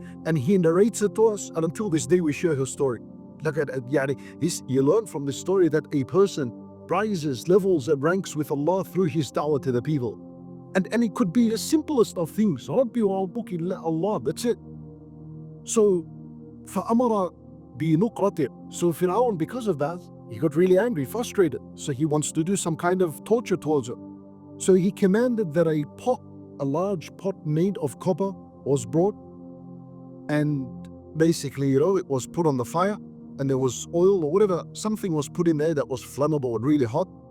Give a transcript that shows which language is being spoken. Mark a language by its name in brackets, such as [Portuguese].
[English] And he narrates it to us, and until this day we share her story. Look at this, you learn from this story that a person rises, levels, and ranks with Allah through his da'wah to the people. And it could be the simplest of things. [Arabic] Rabbi wa Rabbuka illal Allah, [English] that's it. [Arabic] So, فَأَمَرَ بِنُقْرَةٍ. [English] So Fir'aun, because of that, he got really angry, frustrated. So he wants to do some kind of torture towards her. So he commanded that a large pot made of copper was brought, and basically, it was put on the fire, and there was oil or whatever, something was put in there that was flammable and really hot.